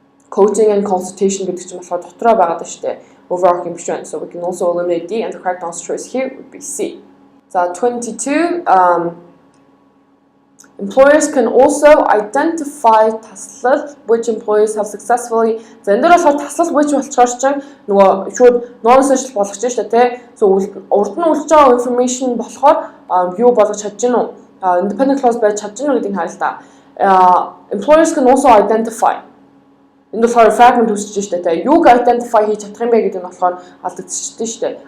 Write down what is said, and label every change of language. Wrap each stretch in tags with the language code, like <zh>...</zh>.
<en>Coaching and consultation overarching. So we can also eliminate D, and the correct answer choice here would be C. So 22, employers can also identify tasks which employees have successfully.</en> <mn>So энэ дээр болохоор таслал which болохоор ч нөгөө шууд non-essential болгож штэ тий. So урд нь үлж байгаа information болохоор юу болгож чадж гин үү? Independent clause байж чадж гин үү гэдгийг харъя л да.</mn> <en>Employers can also identify.</en> <mn>Энэ болохоор fragment үүсэж штэ тий. Юуг identify хийж чадах юм бэ гэдэг нь болохоор алдагдчихжээ штэ.</mn>